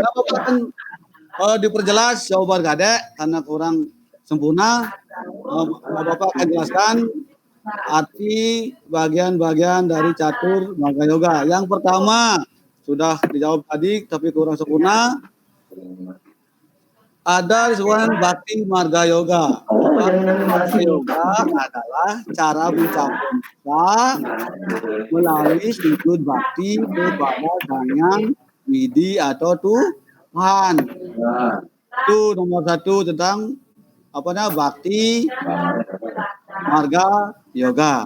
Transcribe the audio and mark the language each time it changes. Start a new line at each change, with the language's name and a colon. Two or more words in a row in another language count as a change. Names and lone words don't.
Indonesian: Nah, Bapak akan diperjelas jawaban Gadek karena kurang sempurna. Bapak akan jelaskan arti bagian-bagian dari catur marga yoga. Yang pertama sudah dijawab tadi tapi kurang sempurna. Ada disebutkan bakti marga yoga. Bakti yoga adalah cara mencapai melalui sujud bakti kepada Sang Hyang Widi atau Tuhan. Itu nomor satu tentang apa namanya bakti marga yoga.